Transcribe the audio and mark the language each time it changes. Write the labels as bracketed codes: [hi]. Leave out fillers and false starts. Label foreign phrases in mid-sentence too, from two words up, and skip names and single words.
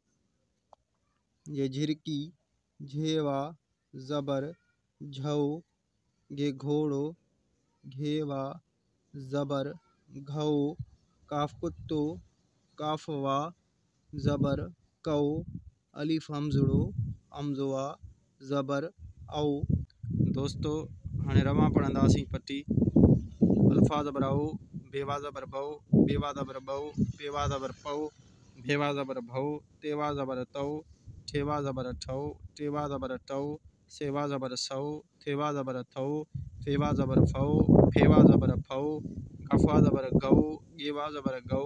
[sd] ये झिरकी झेवा ज़बर झऊ। घे घोड़ो घेवा ज़बर घऊ। काफ कुत्तो काफवा ज़बर कऊ। अलिफ हमज़ड़ो हमज़वा ज़बर औ। दोस्तों, हाणे रवां पढ़ंदासीं पट्टी। अल्फ़ा ज़बर औ। बेवा ज़बर बऊ। बेवा ज़बर बऊ। पेवा ज़बर पऊ। भेवा ज़बर भऊ। तेवा ज़बर तऊ। ठेवा ज़बर ठऊ। टेवा ज़बर टऊ। सेवा ज़बर सऊ। थेवा ज़बर थऊ। फेवा ज़बर फऊ। फेवा ज़बर फऊ। गफ़ा ज़बर गऊ। गेवा ज़बर गऊ।